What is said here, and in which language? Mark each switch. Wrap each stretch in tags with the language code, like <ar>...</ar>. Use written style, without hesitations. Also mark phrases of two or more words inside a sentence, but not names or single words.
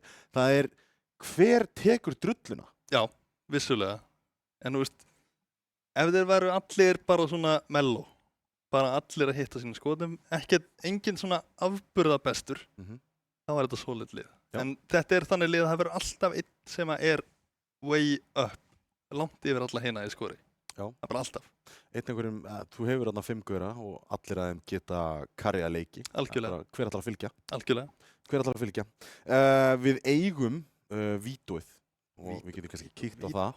<is>Það er hver tekur drulluna. Já, vissulega. En ef þeir væru allir bara svona mellow, bara allir að hitta sína skotum, engin svona afburða bestur, þá er þetta solid lið. Já. En þetta er þannig lið að það verður alltaf einn sem er</is> <en>way up,</en> <is>langt yfir alla hina í skori. Já. Það er bara alltaf. Þú hefur þarna 5 gaura og allir að þeim geta karja leiki. Algjörlega. Hver ætlar að fylgja? Algjörlega. Hver ætlar að fylgja? Við eigum vítóið og við getum kannski kíkt á það.</is>